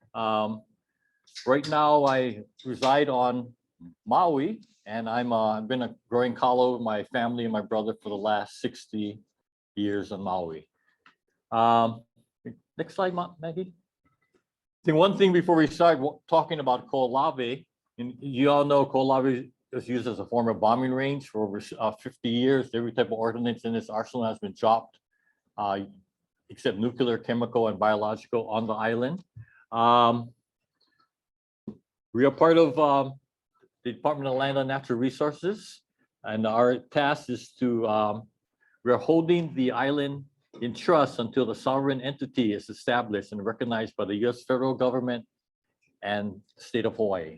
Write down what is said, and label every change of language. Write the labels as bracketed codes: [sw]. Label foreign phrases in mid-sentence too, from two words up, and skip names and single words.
[en] Right now, I reside on Maui, and I've been a growing kalo with my family and my brother for the last 60 years on Maui. Next slide, Maggie. I think one thing before we start talking about koʻolave, and you all know koʻolave is used as a form of bombing range for over 50 years. Every type of ordnance in this arsenal has been dropped, except nuclear, chemical, and biological on the island. We are part of the Department of Land and Natural Resources, and our task is to, we are holding the island in trust until the sovereign entity is established and recognized by the US federal government and the state of Hawaii.